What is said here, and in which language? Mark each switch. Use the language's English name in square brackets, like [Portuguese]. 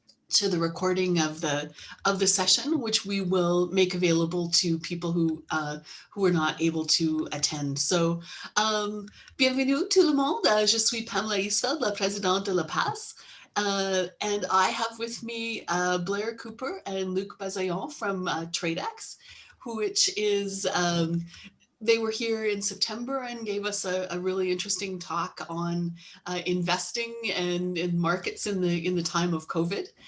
[English] to the recording of the session, which we will make available to people who are not able to attend. [French] So, bienvenue tout le monde. Je suis Pamela Isfeld, la présidente de l'APASE. [English] And I have with me Blair Cooper and Luc Bazaillon from TradeX, which is they were here in September and gave us a really interesting talk on investing and in markets in the time of COVID.